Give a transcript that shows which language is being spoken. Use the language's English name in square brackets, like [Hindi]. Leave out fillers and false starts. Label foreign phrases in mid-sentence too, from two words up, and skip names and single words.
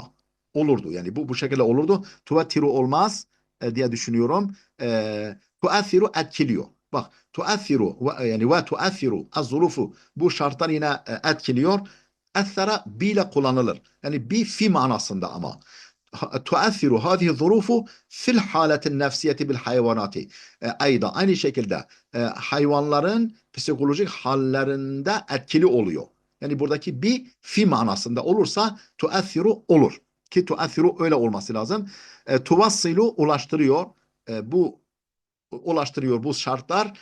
[Turkish] Olurdu. Yani bu şekilde olurdu. Tuvattiru olmaz diye düşünüyorum. Tuathiru etkiliyor. Bak tuathiru yani [Arabic] وتؤثر الظروف [Turkish] bu şartlar yine etkiliyor. [Arabic] أثر ب [Turkish] ile kullanılır. Yani bi fi manasında ama. [Arabic] تؤثر هذه الظروف في الحالة النفسية بالحيوانات. [Turkish] Ayda aynı şekilde hayvanların psikolojik hallerinde etkili oluyor. Yani buradaki bir fi manasında olursa tuathiru olur. Ki tuathiru öyle olması lazım. Tuvassilu ulaştırıyor. Bu ulaştırıyor bu şartlar.